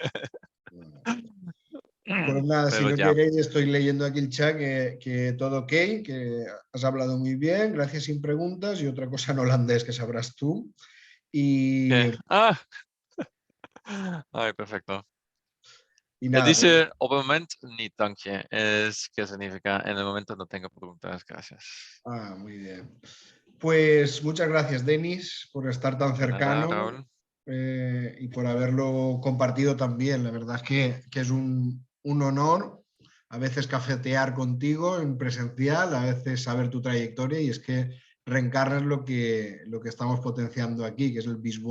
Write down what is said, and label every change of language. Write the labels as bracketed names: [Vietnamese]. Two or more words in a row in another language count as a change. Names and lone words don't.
[Spanish] Pues nada, si Pero no ya. queréis, estoy leyendo aquí el chat que todo ok, que has hablado muy bien, gracias sin preguntas y otra cosa en holandés que sabrás tú. Y, ¿Qué? Ay, perfecto. nada, pues, Dice, [Dutch] op het moment niet, dank je. [Spanish] Es que significa, en el momento no tengo preguntas, gracias. muy bien. Pues muchas gracias, Denis, por estar tan De nada, cercano Raúl. y por haberlo compartido también. La verdad es que es un honor a veces cafetear contigo en presencial, a veces saber tu trayectoria y es que reencarnas lo que estamos potenciando aquí, que es el bisworking